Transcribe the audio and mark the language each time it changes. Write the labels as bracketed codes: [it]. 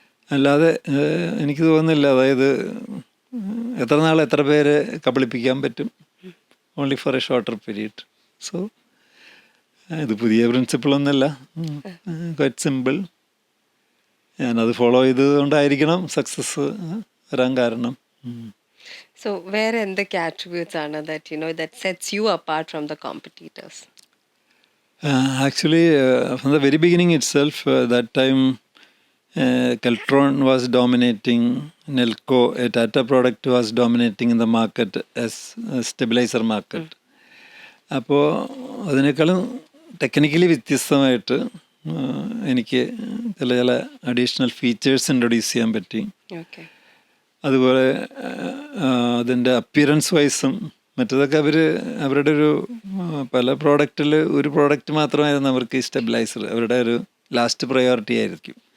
[ml] അല്ലാതെ എനിക്ക് തോന്നുന്നില്ല, അതായത് എത്ര നാൾ എത്ര പേരെ കബളിപ്പിക്കാൻ പറ്റും, only four A shorter period. So ഇത് പുതിയ പ്രിൻസിപ്പിളൊന്നുമല്ല, ക്വൈറ്റ് സിമ്പിൾ. ഞാനത് ഫോളോ ചെയ്തതുകൊണ്ടായിരിക്കണം സക്സസ് വരാൻ കാരണം. സോ വേറെ എന്തൊക്കെ ആട്രിബ്യൂട്ട്സ് ആണ് [en] that sets you apart from the competitors? Actually, from the very beginning itself, that time Keltron was dominating, Nelco, a Tata product was dominating in the market as a stabilizer market. [ml] അപ്പോൾ അതിനേക്കാളും technically വ്യത്യസ്തമായിട്ട് എനിക്ക് ചില additional features introduce ചെയ്യാൻ പറ്റി. അതുപോലെ അതിൻ്റെ appearance വൈസും മറ്റതൊക്കെ അവരുടെ ഒരു പല പ്രോഡക്റ്റിൽ ഒരു പ്രോഡക്റ്റ് മാത്രമായിരുന്നു അവർക്ക് ഈ സ്റ്റെബിലൈസർ അവരുടെ ഒരു ലാസ്റ്റ് പ്രയോറിറ്റി ആയിരിക്കും.